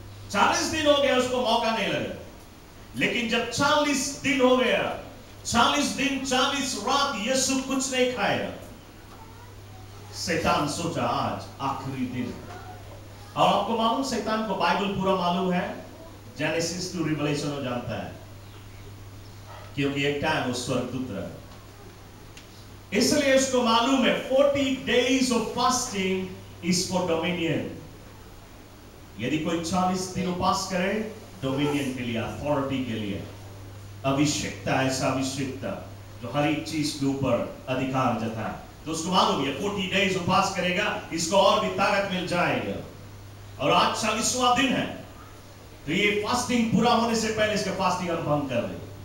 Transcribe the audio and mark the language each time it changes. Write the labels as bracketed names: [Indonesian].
[Hindi] 40 दिन हो गया उसको मौका नहीं लगा। लेकिन जब 40 दिन हो गया, 40 दिन 40 रात यीशु कुछ नहीं खाया, शैतान सोचा आज आखिरी दिन। और आपको मालूम शैतान को बाइबल पूरा मालूम है, जेनेसिस टू रिवलेशन वो जानता है, क्योंकि एक टाइम वो स्वर्गदूत रहा। इसलिए उसको मालूम है [English] 40 days of fasting is for dominion। [Hindi] यदि कोई 40 दिन उपास करे डोमिनियन के लिए, अथॉरिटी के लिए, अभिषेकता, ऐसा अभिषेकता जो हर एक चीज के ऊपर अधिकार जता है, तो उसको मालूम है [English] 40 days [Hindi] उपास करेगा इसको और भी ताकत मिल जाएगा। और आज 40वां दिन है, तो ये फास्टिंग पूरा होने से पहले इसका फास्टिंग हम भंग कर दें।